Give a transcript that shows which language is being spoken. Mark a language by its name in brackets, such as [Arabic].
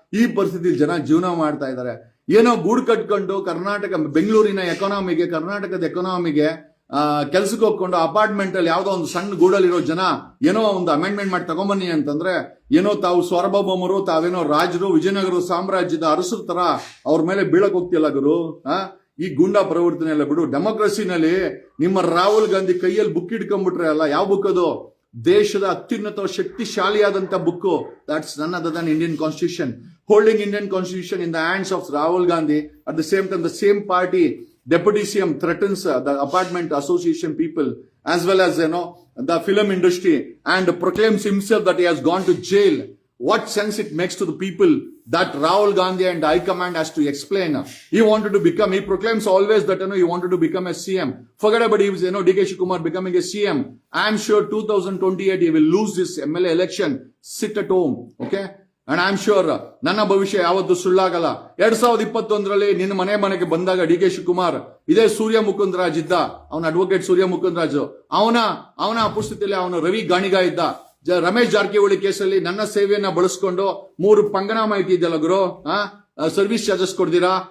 [Kannada] ಈ ಪರಿಸ್ಥಿತಿಯಲ್ಲಿ ಜನ ಜೀವನ ಮಾಡ್ತಾ ಇದ್ದಾರೆ. ಏನೋ ಗೂಡು ಕಟ್ಕೊಂಡು ಬೆಂಗಳೂರಿನ ಎಕಾನಮಿಗೆ, ಕರ್ನಾಟಕದ ಎಕಾನಮಿಗೆ ಕೆಲ್ಸಕ್ಕೆ ಹೋಗ್ಕೊಂಡು ಅಪಾರ್ಟ್ಮೆಂಟ್ ಅಲ್ಲಿ ಯಾವ್ದೋ ಒಂದು ಸಣ್ಣ ಗೂಡಲ್ಲಿರೋ ಜನ ಏನೋ ಒಂದು ಅಮೆಂಡ್ಮೆಂಟ್ ಮಾಡಿ ತಗೊಂಬನ್ನಿ ಅಂತಂದ್ರೆ ಏನೋ ತಾವು ಸಾರ್ವಭೌಮರು, ತಾವೇನೋ ರಾಜರು, ವಿಜಯನಗರ ಸಾಮ್ರಾಜ್ಯದ ಅರಸರ ತರ ಅವ್ರ ಮೇಲೆ ಬೀಳಕ್ ಹೋಗ್ತಿಲ್ಲ ಗುರು. ಈ ಗೂಂಡಾ ಪ್ರವರ್ತನೆ ಎಲ್ಲ ಬಿಡು. ಡೆಮೋಕ್ರಸಿನಲ್ಲಿ ನಿಮ್ಮ ರಾಹುಲ್ ಗಾಂಧಿ ಕೈಯಲ್ಲಿ ಬುಕ್ ಇಟ್ಕೊಂಡ್ಬಿಟ್ರೆ ಅಲ್ಲ, ಯಾವ ಬುಕ್ ಅದು? ದೇಶದ ಅತ್ಯುನ್ನತ ಶಕ್ತಿಶಾಲಿಯಾದಂತ ಬುಕ್. [English] That's none other than Indian constitution. Holding Indian constitution in the hands of Rahul Gandhi. At the same time the same party Deputy CM threatens the apartment association people as well as the film industry and proclaims himself that he has gone to jail. What sense it makes to the people that Rahul Gandhi and High Command has to explain? He proclaims always that he wanted to become a CM. Forget about he was DK Shivakumar becoming a CM. I am sure 2028 he will lose this MLA election. Sit at home, okay? And I am sure [Kannada] ನನ್ನ ಭವಿಷ್ಯ ಯಾವತ್ತೂ ಸುಳ್ಳಾಗಲ್ಲ. 2021ರಲ್ಲಿ ನಿನ್ನ ಮನೆಗೆ ಬಂದಾಗ DK Shivakumar, ಇದೇ ಸೂರ್ಯ ಮುಕುಂದರಾಜ್ ಇದ್ದ, ಅವನ advocate ಸೂರ್ಯ ಮುಕುಂದರಾಜ್, ಅವನ ಅಪಸ್ಥಿತಿಯಲ್ಲಿ ಅವನು ರವಿ ಗಾಣಿಗ ಇದ್ದ. ರಮೇಶ್ ಜಾರಕಿಹೊಳಿ ಕೇಸಲ್ಲಿ ನನ್ನ ಸೇವೆಯನ್ನ ಬಳಸ್ಕೊಂಡು 3 ಪಂಗನಾಮ ಇಟ್ಟಿದ್ದಲ್ಲ ಗುರು, ಸರ್ವಿಸ್ ಚಾರ್ಜಸ್ ಕೊಡ್ದಿರಾ?